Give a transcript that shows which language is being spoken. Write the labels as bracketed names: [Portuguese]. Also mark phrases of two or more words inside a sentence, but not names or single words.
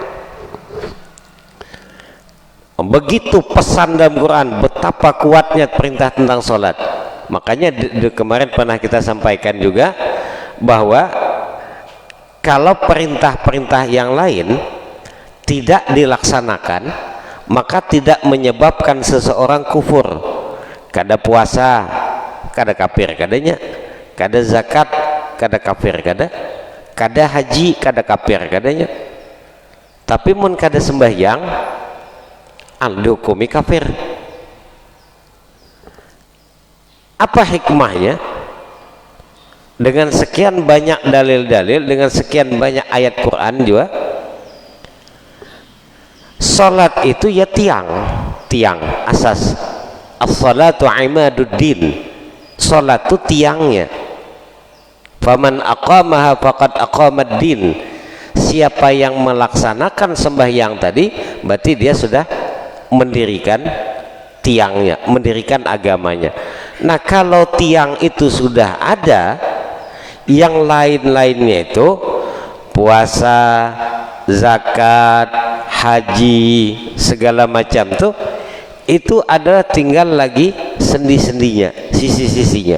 [Indonesian] Begitu pesan dalam Quran, betapa kuatnya perintah tentang sholat. Makanya kemarin pernah kita sampaikan juga bahwa kalau perintah-perintah yang lain tidak dilaksanakan, maka tidak menyebabkan seseorang kufur. [Banjar] Kada puasa, kada kafir kadanya, kada zakat, kada kafir kada haji, kada kafir kadanya. Tapi mun kada sembahyang, dihukumi kafir. [Indonesian] Apa hikmahnya? Dengan sekian banyak dalil-dalil, dengan sekian banyak ayat Quran juga, salat itu ya tiang asas. [Arabic] As-salatu imaduddin. [Indonesian] Salat itu tiangnya. [Arabic] Faman aqamaha faqad aqamad-din. [Indonesian] Siapa yang melaksanakan sembahyang tadi, berarti dia sudah mendirikan tiangnya, mendirikan agamanya. Nah, kalau tiang itu sudah ada, yang lain-lainnya itu puasa, zakat, haji, segala macam tuh, itu ada tinggal lagi sendi-sendinya, sisi-sisinya.